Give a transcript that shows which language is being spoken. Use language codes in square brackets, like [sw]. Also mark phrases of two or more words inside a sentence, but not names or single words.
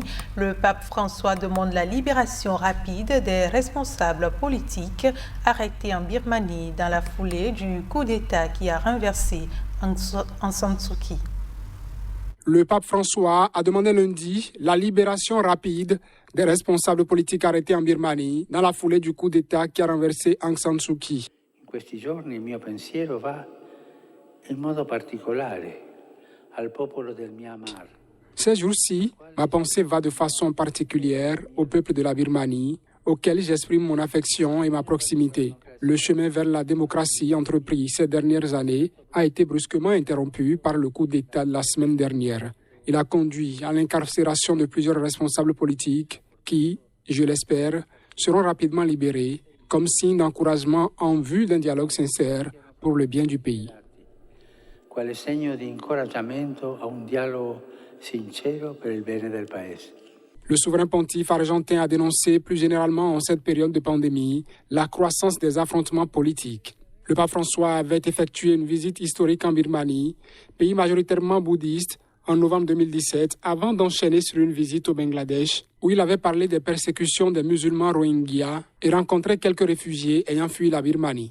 [fr] Le pape François demande la libération rapide des responsables politiques arrêtés en Birmanie dans la foulée du coup d'État qui a renversé Aung San Suu Kyi. Le pape François a demandé lundi la libération rapide des responsables politiques arrêtés en Birmanie dans la foulée du coup d'État qui a renversé Aung San Suu Kyi. [it] In questi giorni il mio pensiero va in modo particolare al popolo del Myanmar. [fr] Ces jours-ci, ma pensée va de façon particulière au peuple de la Birmanie, auquel j'exprime mon affection et ma proximité. Le chemin vers la démocratie entrepris ces dernières années a été brusquement interrompu par le coup d'État de la semaine dernière. Il a conduit à l'incarcération de plusieurs responsables politiques qui, je l'espère, seront rapidement libérés comme signe d'encouragement en vue d'un dialogue sincère pour le bien du pays. [it] Quale segno di incoraggiamento a un dialogo sincero per il bene del paese. [fr] Le souverain pontife argentin a dénoncé plus généralement en cette période de pandémie la croissance des affrontements politiques. Le pape François avait effectué une visite historique en Birmanie, pays majoritairement bouddhiste, en novembre 2017 avant d'enchaîner sur une visite au Bangladesh où il avait parlé des persécutions des musulmans Rohingyas et rencontré quelques réfugiés ayant fui la Birmanie.